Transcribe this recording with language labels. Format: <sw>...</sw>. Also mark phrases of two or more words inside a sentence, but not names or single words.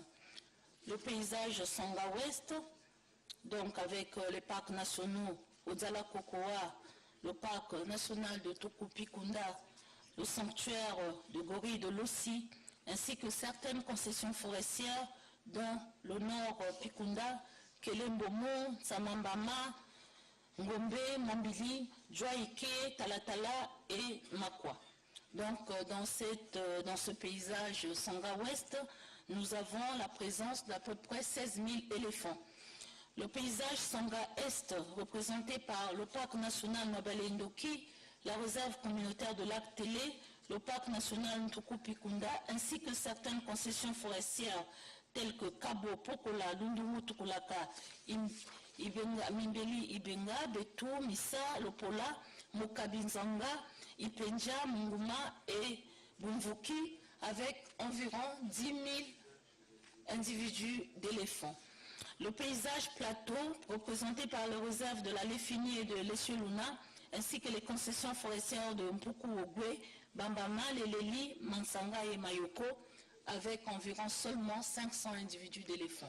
<fr>Le paysage Sanga Ouest, donc avec les parcs nationaux Ozala Kokoa, le parc national de Tokupi-Kunda, le sanctuaire de Gori de Lossi, ainsi que certaines concessions forestières dans le nord Pikunda, Kelembomo, Samambama, Ngombe, Mambili, Djoaike, Talatala et Makwa. Donc dans ce paysage Sanga Ouest, nous avons la présence d'à peu près 16 000 éléphants. Le paysage Sanga Est, représenté par le parc national Mabalendoki, la réserve communautaire de lac Télé, le parc national Ntuku-Pikunda, ainsi que certaines concessions forestières telles que Kabo, Pokola, Lunduru, Tukulaka, Mimbeli, Ibenga, Betou, Missa, Lopola, Mokabinzanga, Ipenja, Munguma et Bumvuki, avec environ 10 000 individus d'éléphants. Le paysage plateau, représenté par les réserves de la Lefini et de l'Essioluna, ainsi que les concessions forestières de Mpuku-Ogwe, Bambama, Leleli, Mansanga et Mayoko, avec environ seulement 500 individus d'éléphants.</fr>